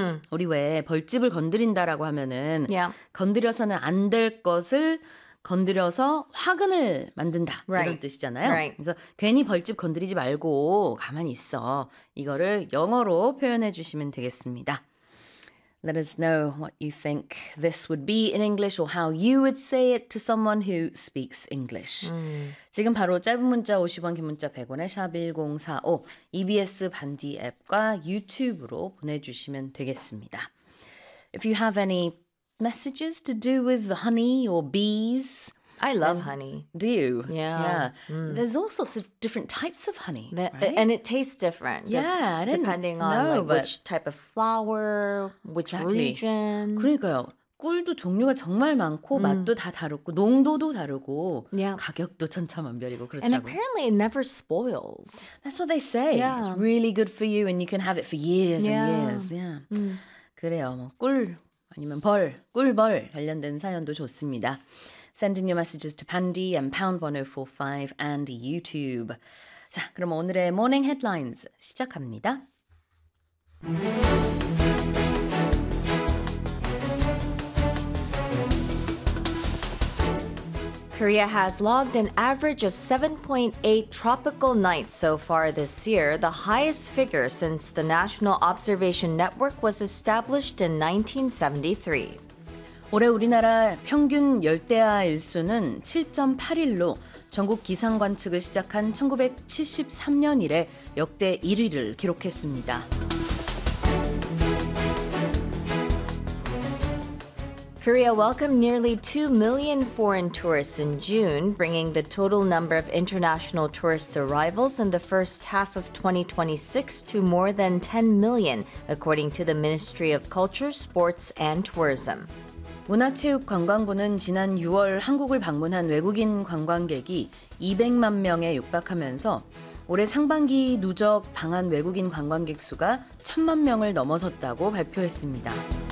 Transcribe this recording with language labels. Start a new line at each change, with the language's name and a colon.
Korean: 우리 왜 벌집을 건드린다라고 하면은 건드려서는 안 될 것을 건드려서 화근을 만든다 이런 뜻이잖아요.
English: Right.
Korean: 그래서 괜히 벌집 건드리지 말고 가만히 있어. 이거를 영어로 표현해 주시면 되겠습니다.
English: Let us know what you think this would be in English or how you would say it to someone who speaks English.
Korean: 지금 바로 짧은 문자 50원, 긴 문자 100원에 샵 1045, EBS 반디 앱과 유튜브로 보내주시면 되겠습니다.
English: If you have any messages to do with honey or bees... I love honey. Do you? Yeah. There's all sorts of different types of honey, And it tastes different. Yeah, Which type of flower, which region.
Korean: 그러니까요. 꿀도 종류가 정말 많고 맛도 다 다르고 농도도 다르고 가격도 천차만별이고 그렇다고.
English: And apparently it never spoils. That's what they say. Yeah. It's really good for you and you can have it for years and years. Yeah.
Korean: 그래요. 뭐 꿀 아니면 벌, 꿀벌 관련된 사연도 좋습니다.
English: Send in your messages to Pandy and #1045 and YouTube.
Korean: 자, 그럼 오늘의 Morning Headlines 시작합니다.
English: Korea has logged an average of 7.8 tropical nights so far this year, the highest figure since the National Observation Network was established in 1973.
Korean: 올해 우리나라 평균 열대야 일수는 7.8일로 전국 기상 관측을 시작한 1973년 이래 역대 1위를 기록했습니다.
English: 코리아 welcomed nearly 2 million foreign tourists in June, bringing the total number of international tourist arrivals in the first half of 2026 to more than 10 million, according to the Ministry of Culture, Sports and Tourism.
Korean: 문화체육관광부는 지난 6월 한국을 방문한 외국인 관광객이 200만 명에 육박하면서 올해 상반기 누적 방한 외국인 관광객 수가 1000만 명을 넘어섰다고 발표했습니다.